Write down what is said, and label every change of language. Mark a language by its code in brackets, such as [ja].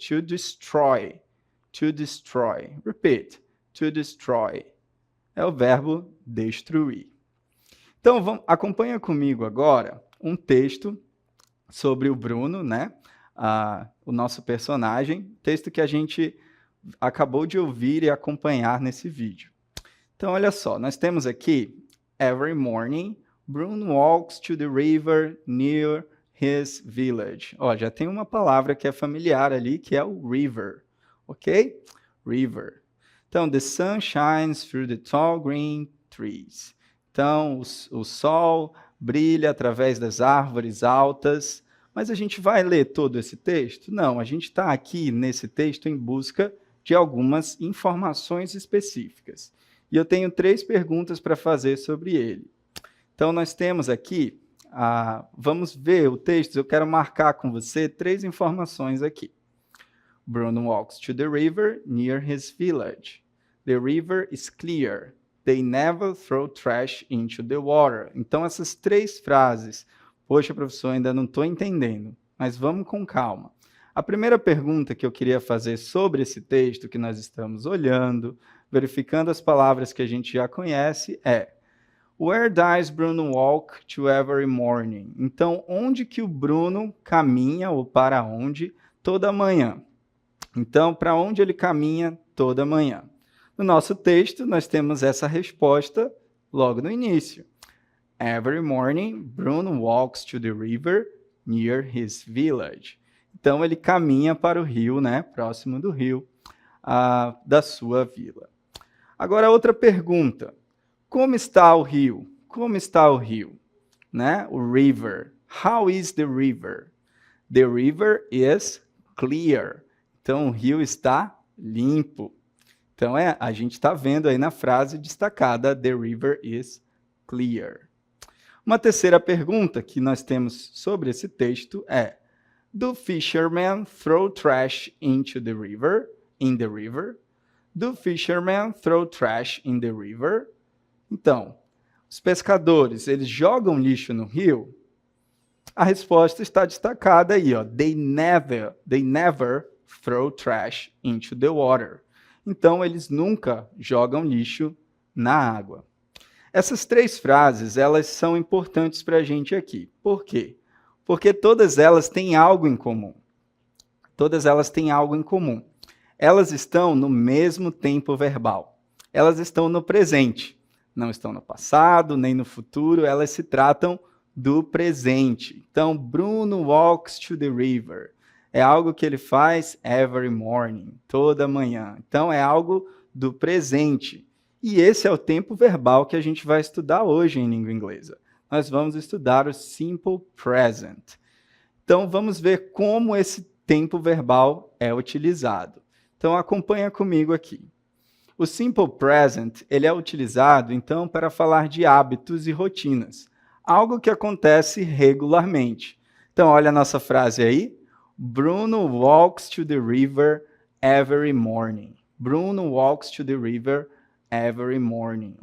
[en] To destroy. To destroy. Repeat. To destroy. [pt] É o verbo destruir. Então, acompanha comigo agora um texto sobre o Bruno, né? O nosso personagem, texto que a gente acabou de ouvir e acompanhar nesse vídeo. Então, olha só, nós temos aqui, [en] every morning, Bruno walks to the river near his village. [pt] Ó, já tem uma palavra que é familiar ali, que é o river, ok? [en] River. Então, the sun shines through the tall green trees. [pt] Então, o sol brilha através das árvores altas. Mas a gente vai ler todo esse texto? Não, a gente está aqui nesse texto em busca de algumas informações específicas. E eu tenho 3 perguntas para fazer sobre ele. Então, nós temos aqui, vamos ver o texto, eu quero marcar com você 3 informações aqui. [en] Bruno walks to the river near his village. The river is clear. They never throw trash into the water. [pt] Então, essas 3 frases, poxa, professor, ainda não estou entendendo, mas vamos com calma. A primeira pergunta que eu queria fazer sobre esse texto que nós estamos olhando, verificando as palavras que a gente já conhece, é: [en] Where does Bruno walk to every morning? [pt] Então, onde que o Bruno caminha, ou para onde, toda manhã? Então, para onde ele caminha toda manhã? No nosso texto, nós temos essa resposta logo no início. [en] Every morning, Bruno walks to the river near his village. [pt] Então, ele caminha para o rio, né, próximo do rio, da sua vila. Agora, outra pergunta. Como está o rio? Como está o rio? Né? O river. [en] How is the river? The river is clear. [pt] Então, o rio está limpo. Então, a gente está vendo aí na frase destacada, [en] the river is clear. [pt] Uma terceira pergunta que nós temos sobre esse texto é: [en] Do fishermen throw trash into the river? In the river? Do fishermen throw trash in the river? [pt] Então, os pescadores, eles jogam lixo no rio? A resposta está destacada aí, ó. [en] They never throw trash into the water. [pt] Então, eles nunca jogam lixo na água. Essas 3 frases, elas são importantes para a gente aqui. Por quê? Porque todas elas têm algo em comum. Todas elas têm algo em comum. Elas estão no mesmo tempo verbal. Elas estão no presente. Não estão no passado, nem no futuro. Elas se tratam do presente. Então, [en] Bruno walks to the river. [pt] É algo que ele faz [en] every morning, [pt] toda manhã. Então, é algo do presente. E esse é o tempo verbal que a gente vai estudar hoje em língua inglesa. Nós vamos estudar o simple present. Então, vamos ver como esse tempo verbal é utilizado. Então, acompanha comigo aqui. O simple present, ele é utilizado, então, para falar de hábitos e rotinas. Algo que acontece regularmente. Então, olha a nossa frase aí. [en] Bruno walks to the river every morning. Bruno walks to the river every morning.